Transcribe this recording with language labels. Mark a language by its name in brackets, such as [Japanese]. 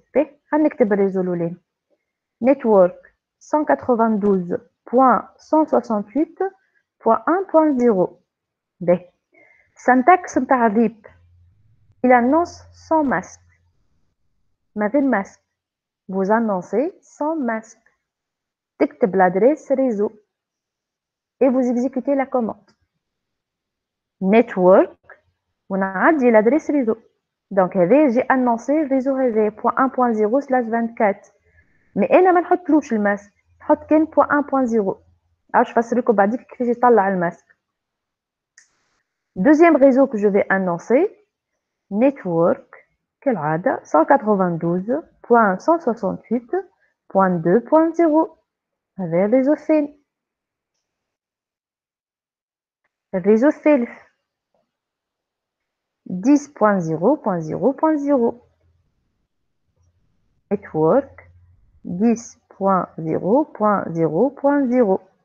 [Arabic] اوكي خلينا نكتب الريزو الاولاني نتورك 192.168.1.0. باهي [French] syntaxe [Arabic] نتاع الريب [French] il annonce sans masque [Arabic] ما غير [French] masque. vous annoncez sans masque. [Arabic] تكتب [French] l'adresse réseau et vous exécutez la commande network [Arabic] ونعدي [French] l'adresse réseau. donc [Arabic] هذا [French] j'ai annoncé réseau [Arabic] هذا .1.0/24 mais انا ما نحطلوش الماسك نحط كان .1.0 عاوش نفسر لكم بعديك كيفاش يطلع الماسك. [French] deuxième réseau que je vais annoncer network كالعادة 192.168.2.0 [Arabic] هذا الريزو الثاني. الريزو الثالث 10.0.0.0 network 10.0.0.0.